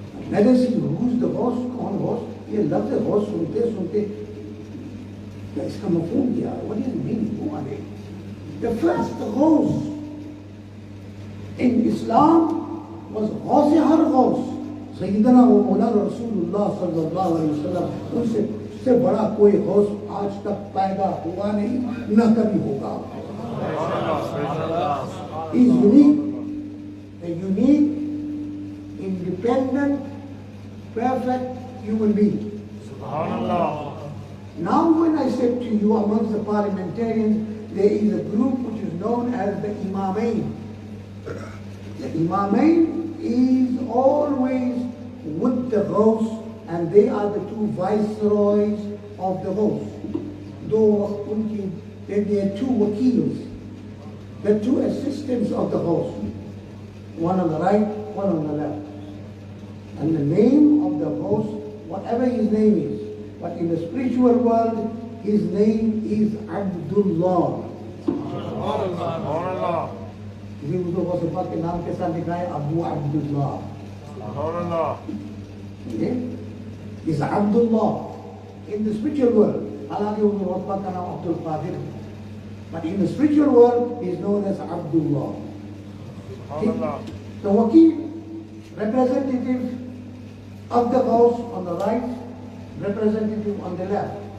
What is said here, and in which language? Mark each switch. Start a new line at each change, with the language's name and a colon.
English: Let us see who's the host,
Hindi: कौन
English: host.
Hindi: ये लफ्ज़ host सुनते क्या इसका मफ़हूम क्या है?
English: What does it mean? Who are they? The first host in Islam was Ghaus har Ghaus, Sayyidina wa Mawlana Rasulullah sallallahu alaihi wasallam.
Hindi: उससे बड़ा कोई host आज तक पैदा हुआ नहीं, न कभी होगा.
English: He is unique, a unique, independent, perfect human being.
Arabic: Subhanallah.
English: Now when I said to you amongst the parliamentarians, there is a group which is known as the Imamain. The Imamain is always with the host, and they are the two viceroys of the host. Though there are two wakils, the two assistants of the host, one on the right, one on the left. And the name of the host, whatever his name is, but in the spiritual world, his name is Abdullah.
Hindi: इसी उसको वसफ़ा के नाम के साथ लिखा है Abu Abdullah.
English: Okay? Is Abdullah in the spiritual world.
Hindi: हालांकि उसको वसफ़ा का नाम Abdul Qadir,
English: but in the spiritual world he is known as Abdullah. The wakil, representative of the house on the right, representative on the left.